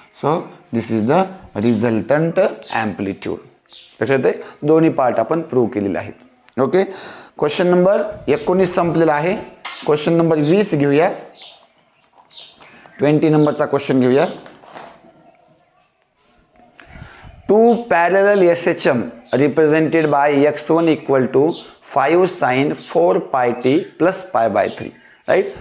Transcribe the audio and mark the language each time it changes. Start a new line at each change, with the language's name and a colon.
English: So this is the resultant amplitude.
Marathi: लक्षात येते, दोन्ही पार्ट आपण प्रूव्ह केलेले आहेत. ओके. क्वेश्चन नंबर 19 संपलेला आहे. क्वेश्चन नंबर 20 घेऊया, 20 नंबरचा क्वेश्चन घेऊया.
English: 2 parallel SHM represented by x1 equal to 5 sin 4 pi t plus pi by 3, right.